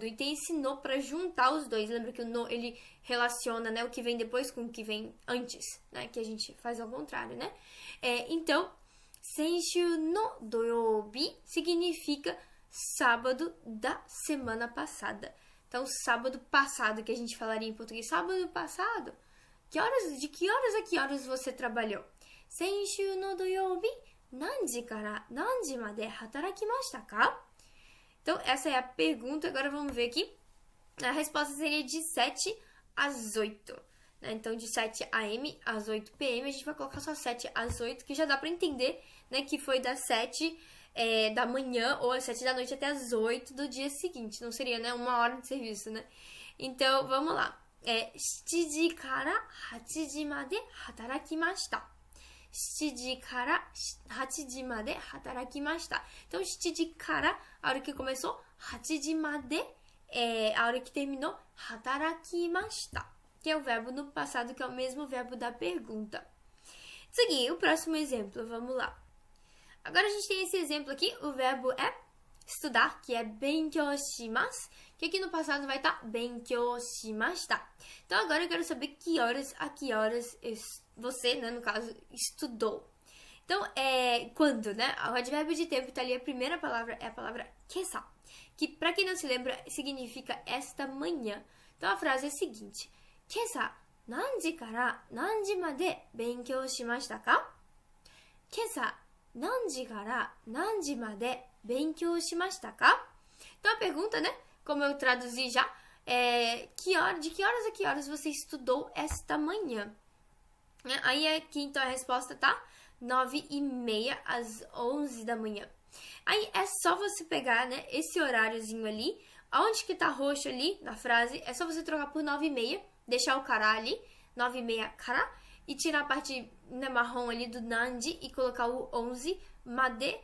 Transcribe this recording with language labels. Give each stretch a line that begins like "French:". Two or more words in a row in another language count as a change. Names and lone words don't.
Portuguese: E tem esse no para juntar os dois. Lembra que o no ele relaciona, né, o que vem depois com o que vem antes, né, que a gente faz ao contrário, né? Então
Japanese: 先週の土曜日
Portuguese: significa sábado da semana passada. Então, sábado passado, que a gente falaria em português, sábado passado. De que horas a que horas você trabalhou?
Japanese: 先週の土曜日、何時から何時まで働きましたか?
Portuguese: Então, essa é a pergunta. Agora vamos ver aqui. A resposta seria de 7 às 8. Né? Então, de 7 a.m. às 8 p.m. A gente vai colocar só 7 às 8, que já dá para entender, né, que foi das 7 da manhã ou às 7 da noite até às 8 do dia seguinte. Não seria, né, uma hora de serviço, né? Então, vamos lá.
Japanese: 7 から8時まで働きました。7時から8時まで働きました。
Portuguese: Então,
Japanese: 7時から,
Portuguese: a hora que começou,
Japanese: 8 時まで,
Portuguese: a hora que terminou,
Japanese: 働きました.
Portuguese: Que é o verbo no passado, que é o mesmo verbo da pergunta. Seguinte, o próximo exemplo, vamos lá. Agora a gente tem esse exemplo aqui, o verbo é estudar, que é
Japanese: 勉強します,
Portuguese: que aqui no passado vai estar
Japanese: 勉強しました.
Portuguese: Então agora eu quero saber que horas a que horas você, né, no caso, estudou. Então, quando, né? O advérbio de tempo tá ali, a primeira palavra é a palavra kesa, que pra quem não se lembra, significa esta manhã. Então a frase é a seguinte:
Japanese: 今朝、何時から何時まで勉強しましたか? 今朝、何時から何時まで勉強しましたか?
Portuguese: Então a pergunta, né, como eu traduzi já, de que horas a que horas você estudou esta manhã? Aí aqui então a resposta tá 9h30 às 11 da manhã. Aí é só você pegar, né, esse horáriozinho ali, Aonde que tá roxo ali na frase, é só você trocar por 9,5, deixar o kara ali, 9,5 kara, e tirar a parte, né, marrom ali do nanji e colocar o 11 made.